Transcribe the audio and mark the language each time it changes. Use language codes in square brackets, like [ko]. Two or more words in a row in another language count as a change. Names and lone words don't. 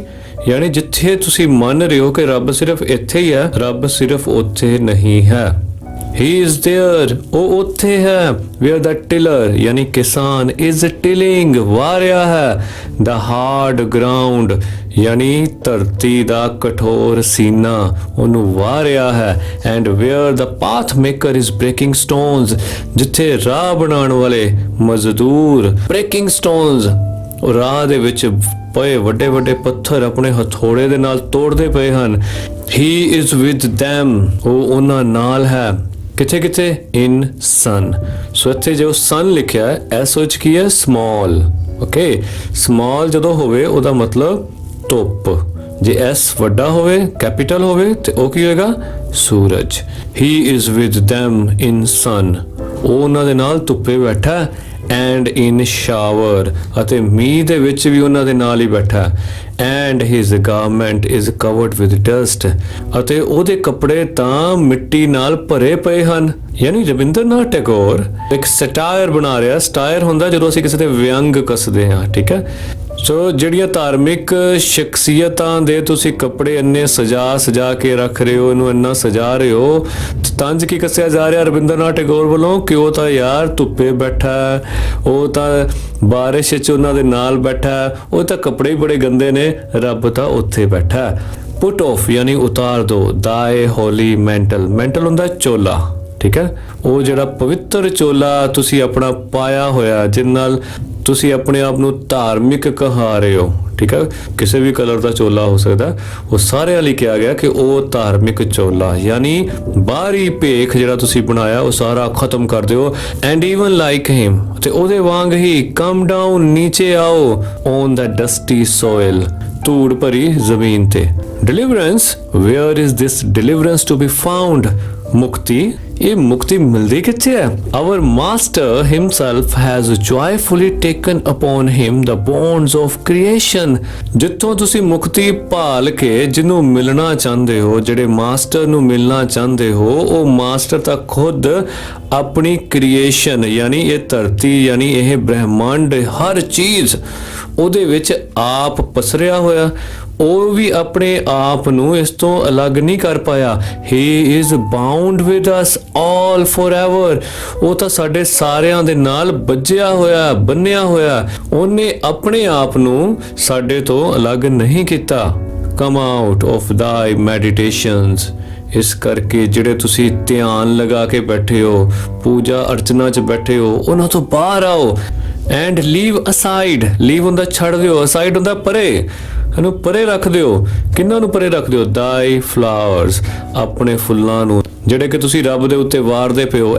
[pa] ਯਾਨੀ ਜਿੱਥੇ ਤੁਸੀਂ ਮੰਨ ਰਹੇ ਹੋ ਕਿ ਰੱਬ ਸਿਰਫ ਇੱਥੇ ਹੀ ਹੈ, ਰੱਬ ਸਿਰਫ ਉੱਥੇ ਨਹੀਂ ਹੈ। [en] He is there, [pa] ਉਹ ਉੱਥੇ ਹੈ। [en] where the tiller [pa] ਯਾਨੀ ਕਿਸਾਨ [en] is tilling, [pa] ਵਾਹ ਰਿਹਾ ਹੈ। [en] the hard ground [pa] ਯਾਨੀ ਧਰਤੀ ਦਾ ਕਠੋਰ ਸੀਨਾ, ਉਹਨੂੰ ਵਾਹ ਰਿਹਾ ਹੈ। [en] and where the path maker is breaking stones, [pa] ਜਿੱਥੇ ਰਾਹ ਬਣਾਉਣ ਵਾਲੇ ਮਜ਼ਦੂਰ [en] breaking stones, [pa] ਉਹ ਰਾਹ ਦੇ ਵਿੱਚ ਪਏ ਵੱਡੇ ਵੱਡੇ ਪੱਥਰ ਆਪਣੇ ਹਥੌੜੇ ਦੇ ਨਾਲ ਤੋੜਦੇ ਪਏ ਹਨ। [en] He is with them, [pa] ਉਹ ਉਹਨਾਂ ਨਾਲ ਹੈ। ਕਿੱਥੇ ਕਿੱਥੇ? [en] in sun. [pa] ਸੋ ਇੱਥੇ ਜੋ sun ਲਿਖਿਆ ਹੈ ਐਸ ਵਿੱਚ ਕੀ ਹੈ? small. ਓਕੇ, small ਜਦੋਂ ਹੋਵੇ ਉਹਦਾ ਮਤਲਬ ਧੁੱਪ। ਜੇ ਐਸ ਵੱਡਾ ਹੋਵੇ, ਕੈਪੀਟਲ ਹੋਵੇ, ਤੇ ਉਹ ਕੀ ਹੋਏਗਾ? [en] ਸੂਰਜ। He is with them in sun, [pa] ਉਹ ਉਹਨਾਂ ਦੇ ਨਾਲ ਧੁੱਪੇ ਬੈਠਾ। [en] and in shower, [pa] ਅਤੇ ਮੀਂਹ ਦੇ ਵਿੱਚ ਵੀ ਉਹਨਾਂ ਦੇ ਨਾਲ ਹੀ ਬੈਠਾ। [en] and his garment is covered with dust, [pa] ਅਤੇ ਉਹਦੇ ਕੱਪੜੇ ਤਾਂ ਮਿੱਟੀ ਨਾਲ ਭਰੇ ਪਏ ਹਨ। ਯਾਨੀ ਰਵਿੰਦਰਨਾਥ ਟੈਗੋਰ ਇੱਕ ਸਟਾਇਰ ਬਣਾ ਰਿਹਾ। ਸਟਾਇਰ ਹੁੰਦਾ ਜਦੋਂ ਅਸੀਂ ਕਿਸੇ ਤੇ ਵਿਅੰਗ ਕੱਸਦੇ ਹਾਂ, ਠੀਕ ਹੈ। ਸੋ ਜਿਹੜੀਆਂ ਧਾਰਮਿਕ ਸ਼ਖਸੀਅਤਾਂ ਦੇ ਤੁਸੀਂ ਕੱਪੜੇ ਇੰਨੇ ਸਜਾ ਕੇ ਰੱਖ ਰਹੇ ਹੋ, ਇਹਨੂੰ ਇੰਨਾ ਸਜਾ ਰਹੇ ਹੋ, ਤੰਜ ਕੀ ਕੱਸਿਆ ਜਾ ਰਿਹਾ ਰਵਿੰਦਰਨਾਥ ਟੈਗੋਰ ਵੱਲੋਂ ਕਿ ਉਹ ਤਾਂ ਯਾਰ ਧੁੱਪੇ ਬੈਠਾ, ਉਹ ਤਾਂ ਬਾਰਿਸ਼ 'ਚ ਉਹਨਾਂ ਦੇ ਨਾਲ ਬੈਠਾ, ਉਹ ਤਾਂ ਕੱਪੜੇ ਹੀ ਬੜੇ ਗੰਦੇ ਨੇ, ਰੱਬ ਤਾਂ ਉੱਥੇ ਬੈਠਾ। [en] put off [pa] ਯਾਨੀ ਉਤਾਰ ਦੋ। [en] thy holy mantle, [pa] mantle ਹੁੰਦਾ ਚੋਲਾ, ਠੀਕ ਹੈ, ਉਹ ਜਿਹੜਾ ਪਵਿੱਤਰ ਚੋਲਾ ਤੁਸੀਂ ਆਪਣਾ ਪਾਇਆ ਹੋਇਆ, ਜਿਸ ਨਾਲ ਤੁਸੀਂ ਆਪਣੇ ਆਪ ਨੂੰ ਧਾਰਮਿਕ ਕਹਾ ਰਹੇ ਹੋ, ਠੀਕ ਹੈ, ਕਿਸੇ ਵੀ ਕਲਰ ਦਾ ਚੋਲਾ ਹੋ ਸਕਦਾ, ਉਹ ਸਾਰਿਆਂ ਲਈ ਕਿਹਾ ਗਿਆ ਕਿ ਉਹ ਧਾਰਮਿਕ ਚੋਲਾ, ਯਾਨੀ ਬਾਹਰੀ ਭੇਖ ਜਿਹੜਾ ਤੁਸੀਂ ਬਣਾਇਆ ਉਹ ਸਾਰਾ ਖਤਮ ਕਰ ਦਿਓ। [en] and even like him, [pa] ਤੇ ਉਹਦੇ ਵਾਂਗ ਹੀ [en] come down, [hi] नीचे आओ, [en] on the dusty soil, [pa] ਧੂੜ ਭਰੀ ਜ਼ਮੀਨ ਤੇ। [en] deliverance, where is this deliverance to be found? [pa] ਮੁਕਤੀ, ਇਹ ਮੁਕਤੀ ਮਿਲਦੀ ਕਿੱਥੇ ਹੈ? [en] Our master himself has joyfully taken upon him the bonds of creation। [pa] ਜਿੱਥੋਂ ਤੁਸੀਂ ਮੁਕਤੀ ਭਾਲ ਕੇ ਜਿਹਨੂੰ ਮਿਲਣਾ ਚਾਹੁੰਦੇ ਹੋ, ਜਿਹੜੇ ਮਾਸਟਰ ਨੂੰ ਮਿਲਣਾ ਚਾਹੁੰਦੇ ਹੋ, ਉਹ ਮਾਸਟਰ ਤਾਂ ਖੁਦ ਆਪਣੀ ਕ੍ਰੀਏਸ਼ਨ, ਯਾਨੀ ਇਹ ਧਰਤੀ, ਯਾਨੀ ਇਹ ਬ੍ਰਹਿਮੰਡ, ਹਰ ਚੀਜ਼ ਉਹਦੇ ਵਿੱਚ ਆਪ ਪਸਰਿਆ ਹੋਇਆ, ਉਹ ਵੀ ਆਪਣੇ ਆਪ ਨੂੰ ਇਸ ਤੋਂ ਅਲੱਗ ਨਹੀਂ ਕਰ ਪਾਇਆ। [en] He is bound with us all forever। [pa] ਉਹ ਤਾਂ ਸਾਡੇ ਸਾਰਿਆਂ ਦੇ ਨਾਲ ਬੱਝਿਆ ਹੋਇਆ, ਬੰਨਿਆ ਹੋਇਆ, ਉਹਨੇ ਆਪਣੇ ਆਪ ਨੂੰ ਸਾਡੇ ਤੋਂ ਅਲੱਗ ਨਹੀਂ ਕੀਤਾ। [en] Come out of thy meditations। [pa] ਇਸ ਕਰਕੇ ਜਿਹੜੇ ਤੁਸੀਂ ਧਿਆਨ ਲਗਾ ਕੇ ਬੈਠੇ ਹੋ, ਪੂਜਾ ਅਰਚਨਾ 'ਚ ਬੈਠੇ ਹੋ, ਉਹਨਾਂ ਤੋਂ ਬਾਹਰ ਆਓ। [en] and leave aside, [pa] ਲੀਵ ਹੁੰਦਾ ਛੱਡ ਦਿਓ, ਅਸਾਈਡ ਹੁੰਦਾ ਪਰੇ, ਇਹਨੂੰ ਪਰੇ ਰੱਖ ਦਿਓ। ਕਿੰਨਾਂ ਨੂੰ ਪਰੇ ਰੱਖ ਦਿਓ? [en] thy flowers, [pa] ਆਪਣੇ ਫੁੱਲਾਂ ਨੂੰ ਜਿਹੜੇ ਕਿ ਤੁਸੀਂ ਰੱਬ ਦੇ ਉੱਤੇ ਵਾਰਦੇ ਪਏ ਹੋ।